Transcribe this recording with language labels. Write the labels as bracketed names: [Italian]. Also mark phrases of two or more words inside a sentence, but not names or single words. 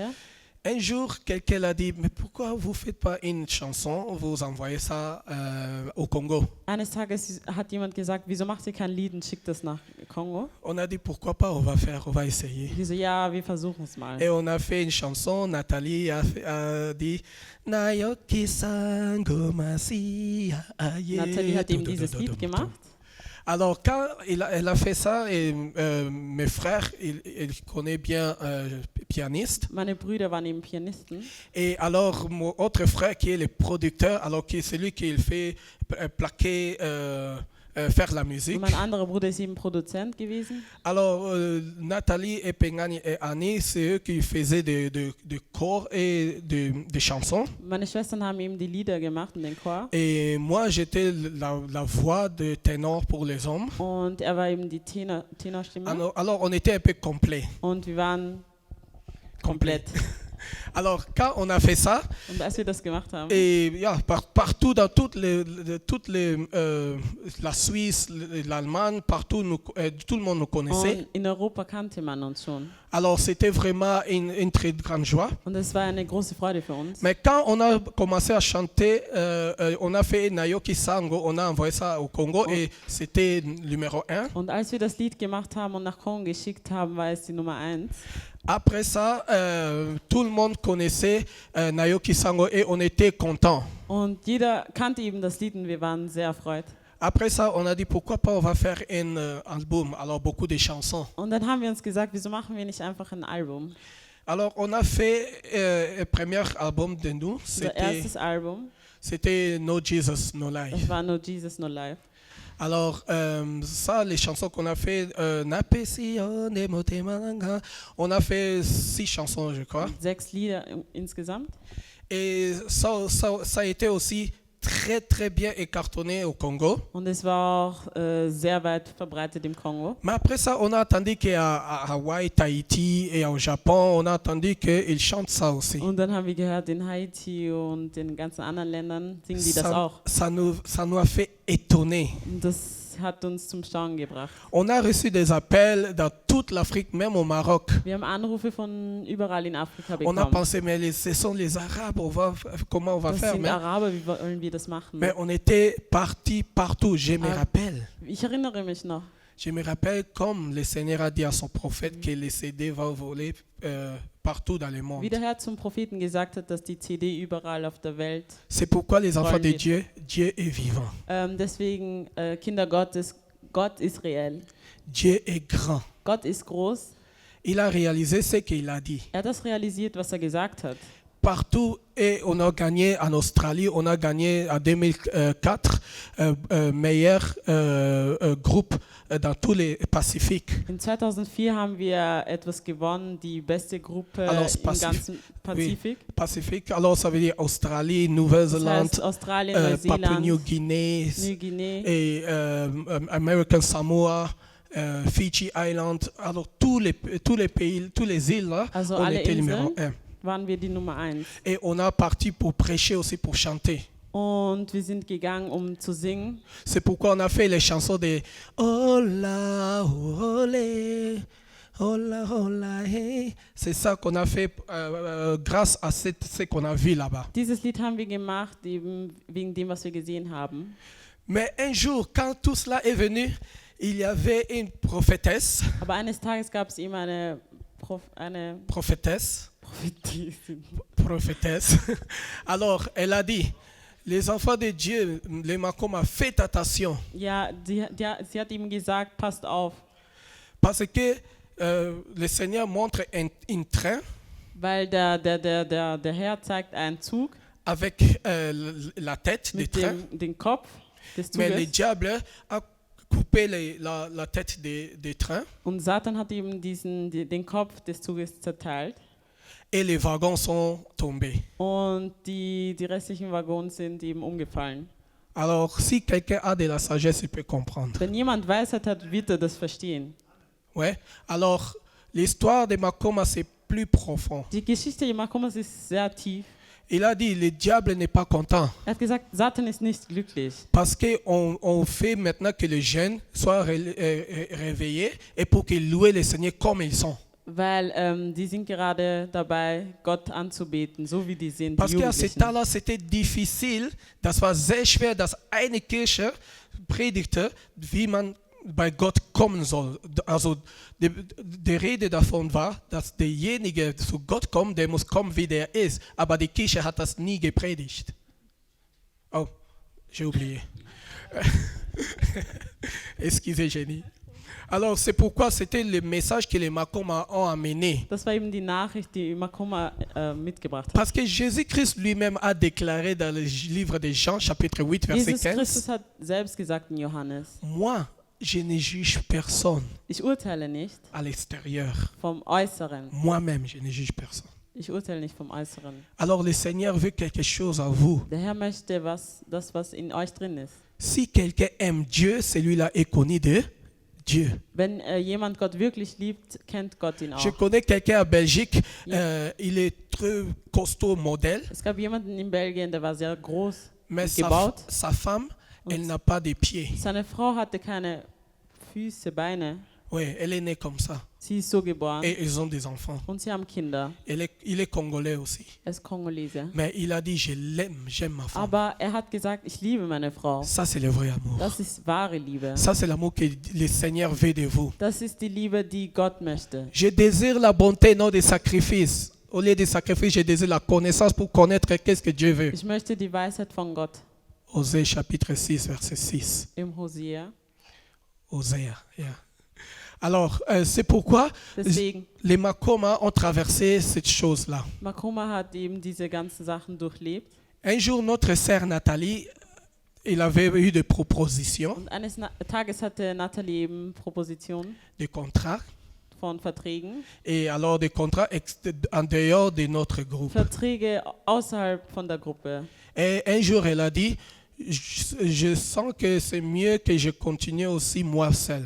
[French] Un jour, quelqu'un a dit, mais pourquoi vous ne faites pas une chanson, vous envoyez ça au Congo? [German] Eines Tages hat jemand gesagt, wieso macht ihr kein Lied und schickt das nach Kongo? [French] On a dit, pourquoi pas, on va essayer. [German] Die so, ja, wir versuchen es mal. [French] Et on a fait une chanson, Nathalie a dit, Nayoki Sangomasi. [German] Nathalie hat eben dieses Lied gemacht. [French] Alors, quand elle a fait ça, et mes frères, ils connaissent bien pianiste. [German] Meine Brüder waren eben Pianisten. [French] Et alors, mon autre frère qui est le producteur, alors qui est celui qui fait plaquer, faire la [German] Und [French] musique. [German] mein anderer Bruder ist eben Produzent gewesen. [French] Alors, Nathalie et Pengani et Annie, c'est eux qui faisaient des chors et des chansons. [German] Meine Schwestern haben eben die Lieder gemacht und den Chor. [French] Et moi, j'étais la voix de ténor pour les hommes. [German] Und er war eben die Tenorstimme. [French] Alors, on était un peu complet. [German] Und wir waren komplett. [French] Alors, quand on a fait ça, [German] Und als wir das gemacht haben, [French] et ja, partout dans la Suisse, l'Allemagne, partout, tout le monde nous connaissait. [German] und in Europa kannte man uns schon. [French] Alors, c'était vraiment une très grande joie. [German] Und es war eine große Freude für uns. [French] Mais quand on a commencé à chanter, on a fait Nayoki Sango, on a envoyé ça au Congo et c'était numéro 1. [German] Und als wir das Lied gemacht haben und nach Kongo geschickt haben, war es die Nummer 1. [French] Après ça, tout le monde connaissait Nayoki Sango et on était content. [German] Und jeder kannte eben das Lied und wir waren sehr erfreut. [French] Après ça, on a dit pourquoi pas on va faire un album, alors beaucoup de chansons. [German] Und dann haben wir uns gesagt, wieso machen wir nicht einfach ein Album? [French] Alors on a fait un premier album de nous, [German] Unser erstes Album, [French] c'était No Jesus, No Life. [German] das war No Jesus, No Life. [French] Alors ça, les chansons qu'on a fait, on a fait 6 chansons je crois. [German] 6 Lieder insgesamt. [French] Et ça a été aussi très très bien écartonné au Congo. [German] Und es war auch sehr weit verbreitet im Kongo. [French] Mais après ça, on a entendu qu'à Hawaï, Tahiti et au Japon, on a entendu qu'ils chantent ça aussi. [German] Und dann haben wir gehört, in Haiti und in ganzen anderen Ländern singen die das auch. [French] Ça nous a fait étonner. [German] Und das hat uns zum Staunen gebracht. [French] On a reçu des appels dans toute l'Afrique, même au Maroc. [German] Wir haben Anrufe von überall in Afrika [French] On a [German] bekommen. [French] pensé, mais ce sont les Arabes, comment on va [German] Das [French] faire? [German] sind Araber, wie wollen wir das machen? [French] Mais on était partis partout, je me rappelle. [German] Ich erinnere mich noch. [French] Je me rappelle comme le Seigneur a dit à son prophète que les CD vont voler partout dans le monde. [German] Wie der Herr zum Propheten gesagt hat, dass die CD überall auf der Welt. [French] C'est pourquoi les enfants de [German] Rollen [French] Dieu, Dieu est vivant. [German] Deswegen, Kinder Gottes, Gott ist reell. [French] Dieu est grand. [German] Gott ist groß. [French] Il a réalisé ce qu'il a dit. [German] Er hat das realisiert, was er gesagt hat. [French] Partout, et on a gagné en Australie, on a gagné en 2004 meilleur groupe dans tous les Pacifiques. [German] In 2004 haben wir etwas gewonnen, die beste Gruppe [French] Alors, [German] im ganzen Pazifik. [French] Oui, Pacifique, alors ça veut dire Australie, Nouvelle-Zélande, [German] Das heißt Australien, [French] Papua [German] Neuseeland, [French] New Guinea [German] Neuguinea. [French] et American Samoa. Fiji Island, alors tous les pays, toutes les îles là, [German] Also [French] on [German] alle [French] était numéro [German] Inseln [French] 1. [German] waren wir die Nummer 1. [French] Et on a parti pour prêcher aussi, pour chanter. [German] Und wir sind gegangen, zu singen. [French] C'est pourquoi on a fait les chansons de Hola, olé, hola, hola, hey. C'est ça qu'on a fait grâce à ce qu'on a vu là-bas. [German] Dieses Lied haben wir gemacht, eben wegen dem, was wir gesehen haben. [French] Mais un jour, quand tout cela est venu, il y avait une prophétesse. [German] Aber eines Tages gab es eben eine [French] Prophétesse. [German] Prophetin. [French] Alors, elle a dit, les enfants de Dieu, les Makoma, faites attention. [German] Ja, sie hat ihm gesagt, passt auf. [French] Parce que le Seigneur montre un train. [German] Weil der Herr zeigt einen Zug [French] Avec la tête du [German] mit [French] train. [German] dem Kopf des [French] Mais le [German] Zuges. [French] diable a coupé la tête des trains [German] Und Satan hat ihm den Kopf des Zuges zerteilt. [French] et les wagons sont tombés. [German] Und die restlichen Waggons sind eben umgefallen. [French] Alors, si quelqu'un a de la sagesse, il peut comprendre. [German] Wenn jemand Weisheit hat, wird er das verstehen. [French] Ouais. Alors, l'histoire de Makoma, c'est plus profond. [German] Die Geschichte Makomas ist sehr tief. [French] Il a dit, le diable n'est pas content. [German] Er hat gesagt, Satan ist nicht glücklich. [French] Parce qu'on fait maintenant que les jeunes soient réveillés et pour qu'ils louent le Seigneur comme ils sont. [German] Weil die sind gerade dabei, Gott anzubeten, so wie die sind. [French] Parce [German] Die [French] qu'à ce [German] Jugendlichen. [French] temps-là, c'était difficile, [German] das war sehr schwer, dass eine Kirche predigte, wie man bei Gott kommen soll. Also die Rede davon war, dass derjenige zu Gott kommt, der muss kommen, wie der ist. Aber die Kirche hat das nie gepredigt. [French] Oh, j'ai oublié. Excusez, Jenny. Alors, c'est pourquoi c'était le message que les Makoma ont amené. [German] Das war eben die Nachricht, die Makoma mitgebracht hat. [French] Parce que Jésus-Christ lui-même a déclaré dans le livre de Jean, chapitre 8, verset [German] Jesus [French] 15, [German] Christus hat selbst gesagt in Johannes, [French] moi, je ne juge personne [German] ich urteile nicht [French] à l'extérieur. [German] vom Äußeren. [French] Moi-même, je ne juge personne. [German] Ich urteile nicht vom Äußeren. [French] Alors, le Seigneur veut quelque chose à vous. [German] Der Herr möchte das, was in euch drin ist. [French] Si quelqu'un aime Dieu, celui-là est connu de Dieu. [German] Wenn jemand Gott wirklich liebt, kennt Gott ihn [French] Je [German] auch. [French] connais quelqu'un à Belgique, il est très costaud modèle, [German] Es gab jemanden in Belgien, der war sehr groß [French] mais [German] und gebaut. [French] sa femme, elle n'a pas de pieds. [German] Seine Frau hatte keine Füße, Beine. [French] Oui, elle est née comme ça. [German] Sie ist so geboren. [French] Et ils ont des enfants. [German] Und sie haben Kinder. [French] Il est congolais aussi. [German] Er ist Kongolese. [French] Mais il a dit, je l'aime, j'aime ma femme. [German] Aber er hat gesagt, ich liebe meine Frau. [French] Ça, c'est le vrai amour. [German] Das ist wahre Liebe. [French] Ça, c'est l'amour que le Seigneur veut de vous. [German] Das ist die Liebe, die Gott möchte. [French] Je désire la bonté, non des sacrifices. Au lieu des sacrifices, je désire la connaissance pour connaître qu'est-ce que Dieu veut. [German] Ich möchte die Weisheit von Gott. [French] Osée chapitre 6, verset 6. [German] Im Hosea. [French] Osée, yeah. Alors, c'est pourquoi [German] Deswegen, [French] les Makoma ont traversé cette chose-là. [German] Makoma hat eben diese ganzen Sachen durchlebt. [French] Un jour, notre sœur Nathalie, il avait eu des propositions, [German] Und eines Tages hatte Natalie eben Propositionen [French] des contrats, [German] von Verträgen. [French] et alors des contrats en dehors de notre groupe. [German] Verträge außerhalb von der Gruppe. [French] Et un jour, elle a dit, je sens que c'est mieux que je continue aussi moi seule.